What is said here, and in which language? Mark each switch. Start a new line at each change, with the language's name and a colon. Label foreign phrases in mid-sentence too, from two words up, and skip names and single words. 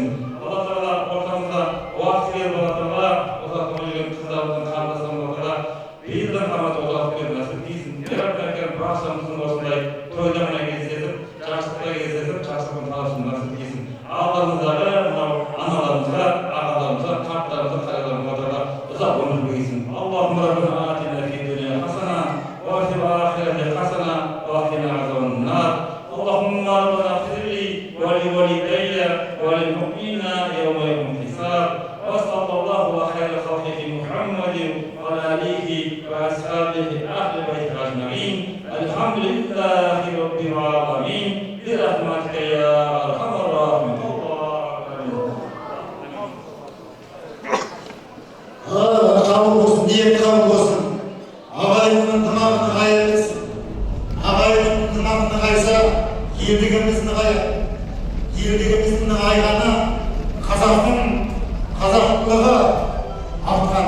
Kazakh: Алла Тағала ортамызда уақыт беріп Алла Тағала ұзатылмай жүрген қыздарымыздың қарындастарымызға Алла Тағала бейілдің қаматы ұзатып беріп нәсіп дейсін. Баршамыздың осындай тойларына кездесіп, жақсылықта кездесіп, жақсылықтың табысын нәсіп дейсін. Алдымыздағы аналарымызға, ағаларымызға, қарттарымызға, қарияларымызға Алла Тағала ұзақ өмір берсін.
Arabic: اللهم ربنا آتنا في الدنيا حسنة وفي الآخرة حسنة وقنا عذاب النار. اللهم ربنا اغفر لي ولوالدي وللمؤمنين يوم يقوم الحساب. وصلى الله على خير خلقه محمد وعلى آله وأصحابه أهل بيته أجمعين. الحمد لله رب العالمين. برحمتك يا أرحم الراحمين.
Kazakh: Қабыл болсын, ниет қабыл болсын. Ағайынның тымағын қайырсын. Ағайынның тымағын қайса, елдігіміз нығаяды. Елдігіміздің нығайғаны қазақтың қазақтылығы артқаны.